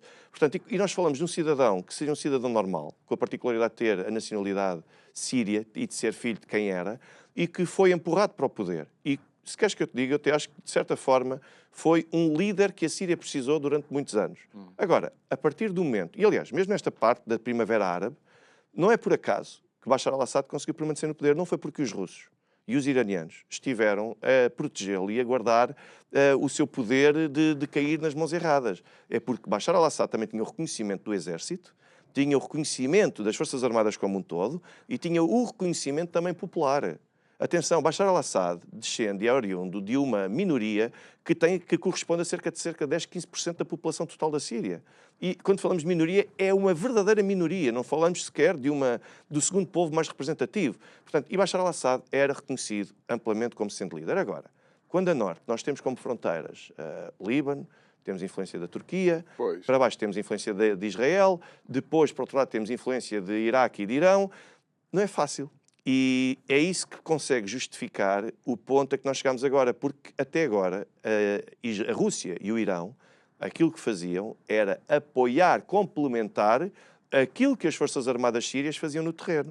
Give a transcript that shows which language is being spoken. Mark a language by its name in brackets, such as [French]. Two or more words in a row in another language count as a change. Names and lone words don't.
[Portuguese] Portanto, e nós falamos de um cidadão que seja um cidadão normal, com a particularidade de ter a nacionalidade síria e de ser filho de quem era, e que foi empurrado para o poder. E se queres que eu te diga, eu até acho que, de certa forma, foi um líder que a Síria precisou durante muitos anos. Agora, a partir do momento, e aliás, mesmo nesta parte da Primavera Árabe, não é por acaso que Bashar al-Assad conseguiu permanecer no poder, não foi porque os russos e os iranianos estiveram a protegê-lo e a guardar o seu poder de cair nas mãos erradas. É porque Bashar al-Assad também tinha o reconhecimento do exército, tinha o reconhecimento das Forças Armadas como um todo e tinha o reconhecimento também popular. Atenção, Bashar al-Assad descende e é oriundo de uma minoria que corresponde a cerca de 10, 15% da população total da Síria. E quando falamos de minoria, é uma verdadeira minoria, não falamos sequer do segundo povo mais representativo. Portanto, e Bashar al-Assad era reconhecido amplamente como sendo líder. Agora, quando a norte nós temos como fronteiras Líbano, temos influência da Turquia, para baixo temos influência de Israel, depois, por outro lado, temos influência de Iraque e de Irão, não é fácil. E é isso que consegue justificar o ponto a que nós chegamos agora, porque até agora a Rússia e o Irão, aquilo que faziam era apoiar, complementar aquilo que as Forças Armadas sírias faziam no terreno.